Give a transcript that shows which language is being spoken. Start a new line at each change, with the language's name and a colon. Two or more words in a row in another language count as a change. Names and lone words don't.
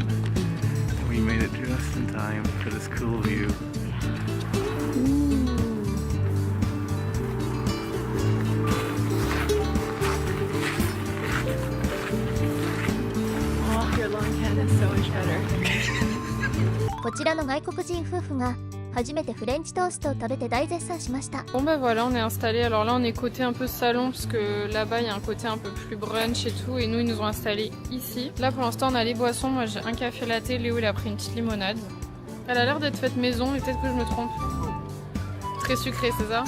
English: We made it just in time for this cool view. Oh, your long head is so much better.
Japanese: こちらの外国人夫婦が初めてフレンチトーストを食べて大絶賛しました。
French: Bon bah voilà, on est installé. Alors là on est côté un peu salon parce que là-bas il y a un côté un peu plus brunch et tout, et nous ils nous ont installés ici. Là pour l'instant on a les boissons. Moi j'ai un café latte, Léo il a pris une petite limonade. Elle a l'air d'être faite maison, mais peut-être que je me trompe. Très sucré, c'est ça?